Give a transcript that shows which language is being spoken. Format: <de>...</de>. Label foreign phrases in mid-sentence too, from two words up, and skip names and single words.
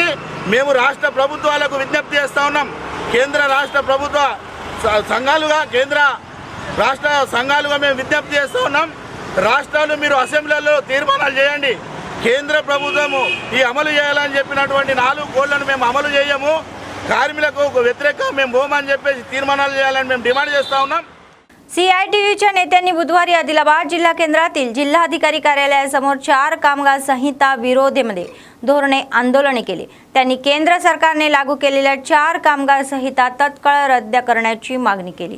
<te>మేము రాష్ట్ర ప్రభుత్వాలకు విజ్ఞప్తి చేస్తూ ఉన్నాం. కేంద్ర రాష్ట్ర ప్రభుత్వ సంఘాలుగా కేంద్ర రాష్ట్ర సంఘాలుగా మేము విజ్ఞప్తి చేస్తూ ఉన్నాం. రాష్ట్రాలు మీరు అసెంబ్లీలో తీర్మానాలు చేయండి. కేంద్ర ప్రభుత్వము ఈ అమలు చేయాలని చెప్పినటువంటి 4 కోళ్లను మేము అమలు చేయము, కార్మికులకు व्यतिरेक మేము పోమని చెప్పేసి తీర్మానాలు చేయాలని మేము डिमांड చేస్తూ ఉన్నాం.</te> <mr>CITUच्या नेत्यांनी बुधवारी आदिलाबाद जिल्हा केंद्रातील जिल्हाधिकारी कार्यालयासमोर 4 कामगार संहिता विरोधामध्ये धोरणे आंदोलन केले. त्यांनी केंद्र सरकारने लागू केलेल्या 4 कामगार संहिता तत्काळ रद्द करण्याची मागणी केली.</mr>